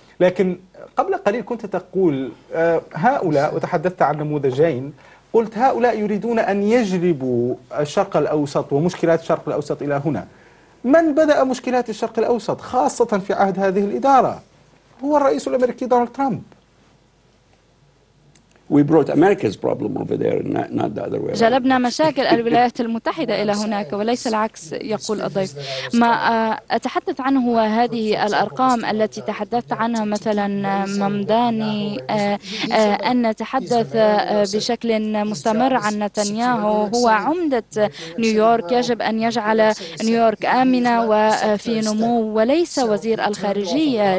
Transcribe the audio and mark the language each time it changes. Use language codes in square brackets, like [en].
[ar] لكن قبل قليل كنت تقول هؤلاء، وتحدثت عن نموذجين، قلت هؤلاء يريدون أن يجلبوا الشرق الأوسط ومشكلات الشرق الأوسط إلى هنا. من بدأ مشكلات الشرق الأوسط خاصة في عهد هذه الإدارة؟ هو الرئيس الأمريكي دونالد ترامب. [en] We brought America's problem over there, not the other way. [ar] جلبنا مشاكل الولايات المتحدة إلى هناك وليس العكس، يقول الضيف. ما أتحدث عنه هو هذه الأرقام التي تحدثت عنها، مثلا ممداني أن نتحدث بشكل مستمر عن نتنياهو، هو عمدة نيويورك، يجب أن يجعل نيويورك آمنة وفي نمو وليس وزير الخارجية.